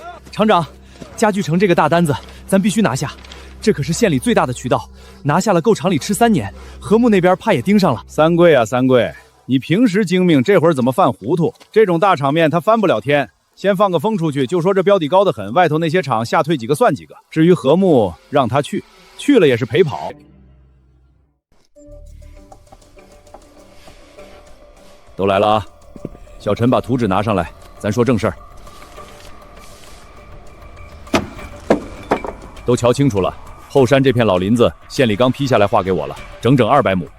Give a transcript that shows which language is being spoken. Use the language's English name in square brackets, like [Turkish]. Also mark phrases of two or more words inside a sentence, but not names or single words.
[Chinese] 廠長，家具城這個大單子，咱必須拿下。這可是縣裡最大的渠道，拿下了夠廠裡吃3年。和睦那邊怕也盯上了。三貴啊，三貴，你平時精明，這會兒怎麼犯糊塗？這種大場面他翻不了天。先放個風出去，就說這標的高得很，外頭那些厂下退幾個算幾個。至於和睦，讓他去，去了也是陪跑。都來了啊！小陈把图纸拿上来，咱說正事儿。都瞧清楚了，後山這片老林子，县里刚批下来划給我了，整整200亩。